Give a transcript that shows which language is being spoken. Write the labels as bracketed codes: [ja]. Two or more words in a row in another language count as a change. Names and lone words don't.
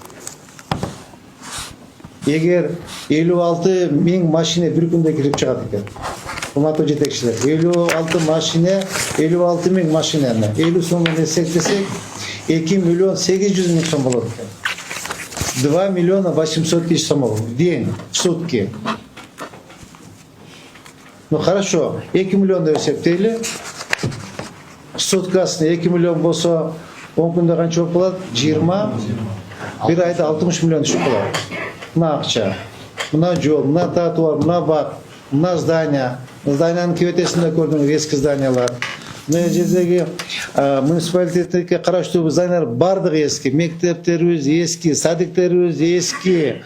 [ky] Эгер 56 миң машина бир күндө кирип чыгат экен. Урматтуу жетекчилер, 56 машина, 56 миң машинаны 50 сомдон эсептесек, 2 миллион 800 миң сом болот экен. [ru] 2 миллиона 800 тысяч сомов в день, в сутки. Ну хорошо, [ky] 2 миллион деп эсептейли. Суткасына 2 миллион болсо, 10 күндө канча болот? 20. Bir ayda 60 миллион түшүп калат. Мына акча, мына жол, мына тротуар, мына бак, мына здание. Зданиянын кебетесинде көрдүңүз эски зданиялар. Мына жердеги муниципалитетке караштуу зданиялар бардыгы эски, мектептерибиз эски, садиктерибиз эски.